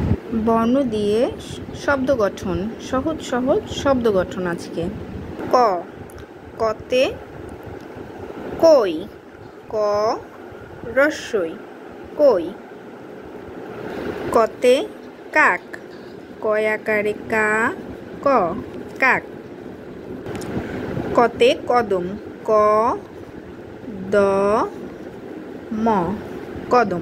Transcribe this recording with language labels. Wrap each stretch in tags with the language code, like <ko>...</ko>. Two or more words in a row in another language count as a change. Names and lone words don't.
<bn>বর্ণ দিয়ে শব্দ গঠন, সহজ সহজ শব্দ গঠন আজকে। ক, কতে কই, ক রস্বই কই। কতে কাক, কয় আকারে কা, ক কাক। কতে কদম, ক দ ম কদম।</bn>